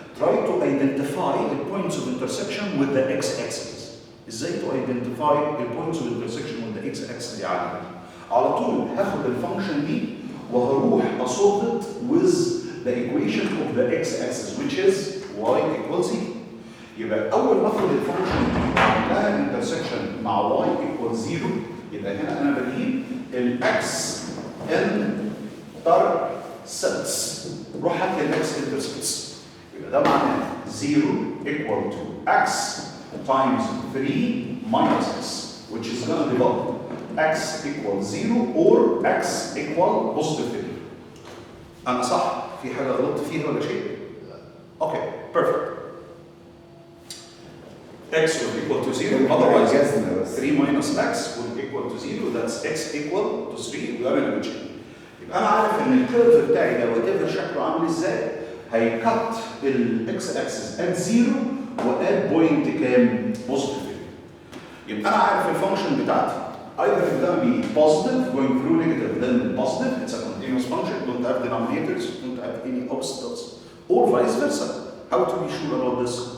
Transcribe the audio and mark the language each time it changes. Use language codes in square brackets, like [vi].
[en] try to identify the points of intersection with the x-axis. ازاي to identify the points of intersection with the x-axis يعني؟ [ar] على طول هاخد الفانكشن دي وهروح اصولف [en] it with the equation of the x-axis which is y equals z. [ar] يبقى اول ما اخد الفانكشن دي اعمل لها intersection مع y equals 0، يبقى هنا انا بجيب الاكس intercepts. روح هات لي الاكس intercepts. يبقى ده معناه [en] 0 equal to x times 3 minus x which is going to develop x equals 0 or x equal positive 3. [ar] أنا صح؟ في حاجة غلطت فيها ولا شيء؟ اوكي perfect. [en] x will equal to 0 otherwise 3 minus x will equal to 0. that's x equal to 3. [ar] وده اللي بتشيل. يبقى أنا عارف إن الكيرف بتاعي ده whatever شكله عامل إزاي هيكت الاكس اكسس ات 0 وات بوينت كام؟ بوزيتيف. يبقى انا عارف الفانكشن بتاعتي [en] either it's going to be positive going through negative then positive. It's a continuous function. Don't have denominators, don't have any obstacles, or vice versa. How to be sure about this?